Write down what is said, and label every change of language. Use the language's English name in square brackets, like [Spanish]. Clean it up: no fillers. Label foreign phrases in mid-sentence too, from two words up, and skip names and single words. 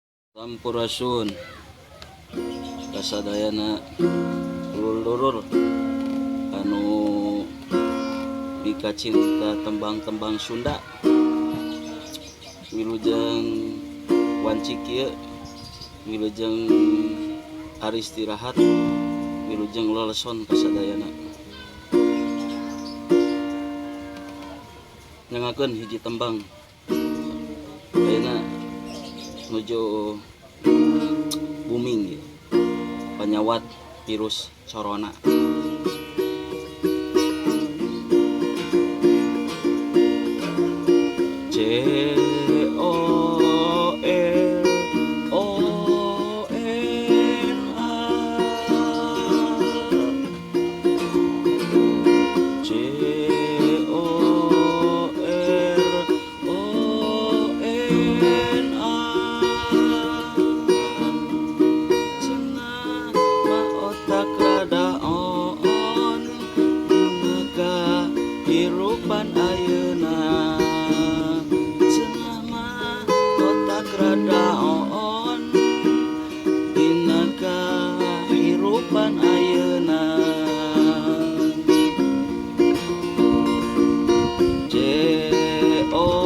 [Sundanese] Sampurasun kasadayana dulur-dulur anu bika cinta tembang-tembang Sunda wilujeng wanci kieu wilujeng ari istirahat wilujeng leleson kasadayana nyangakeun hiji tembang ayeuna nuju booming gitu. Penyawat virus corona. C O L O N A C O R O N A hirupan ayeuna cenah mah otak rada on dina kahirupan ayeuna C O